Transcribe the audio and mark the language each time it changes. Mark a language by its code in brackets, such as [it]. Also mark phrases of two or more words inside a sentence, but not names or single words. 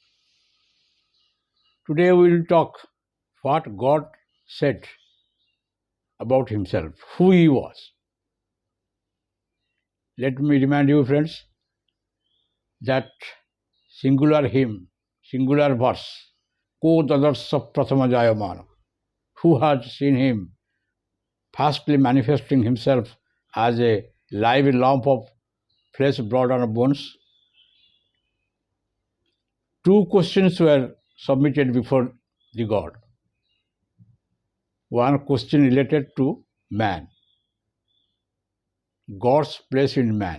[en] Today we will talk what God said about himself, who he was. Let me remind you friends that singular hymn, singular verse, [sa] को ददर्श प्रथमं जायमानम्, [en] who has seen him firstly manifesting himself as a live lump of flesh, blood and bones. Two questions were submitted before the God. One question related to man, God's place in man.